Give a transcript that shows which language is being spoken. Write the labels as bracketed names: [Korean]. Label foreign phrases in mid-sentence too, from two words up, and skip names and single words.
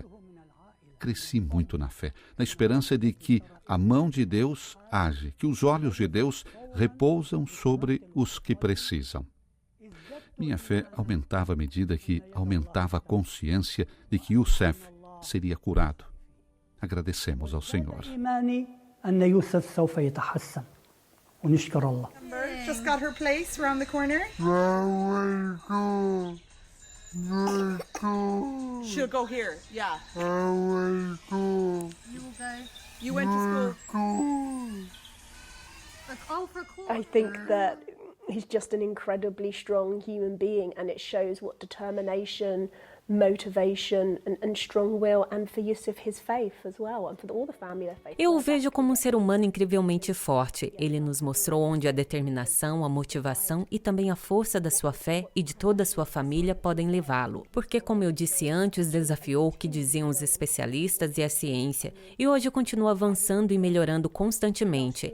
[Portuguese] Cresci muito na fé, na esperança de que a mão de Deus age, que os olhos de Deus repousam sobre os que precisam. Minha fé aumentava à medida que aumentava a consciência de que Youssef seria curado. Agradecemos ao Senhor. [Arabic] ونشكر الله. [English] Just got her place around the corner. She'll go here. Yeah. You will go. You went to school. I think that he's just an incredibly strong human being, and it shows what determination, motivation and strong will, and for Yusuf his faith as well, and for all the family their faith. [Portuguese] Eu o vejo como um ser humano incrivelmente forte. Ele nos mostrou onde a determinação, a motivação e também a força da sua fé e de toda a sua família podem levá-lo. Porque, como eu disse antes, desafiou o que diziam os especialistas e a ciência, e hoje continua avançando e melhorando constantemente.